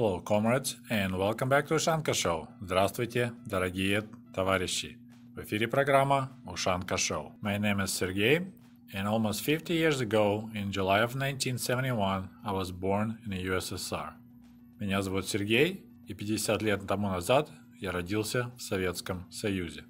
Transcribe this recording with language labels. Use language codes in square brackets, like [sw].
[en] comrades, and welcome back to Ushanka Show. [ru] Здравствуйте, дорогие товарищи. В эфире программа Ushanka Show. [en] My name is Sergey, and almost 50 years ago, in July of 1971, I was born in the USSR. [ru] Меня зовут Сергей, и 50 лет тому назад я родился в Советском Союзе.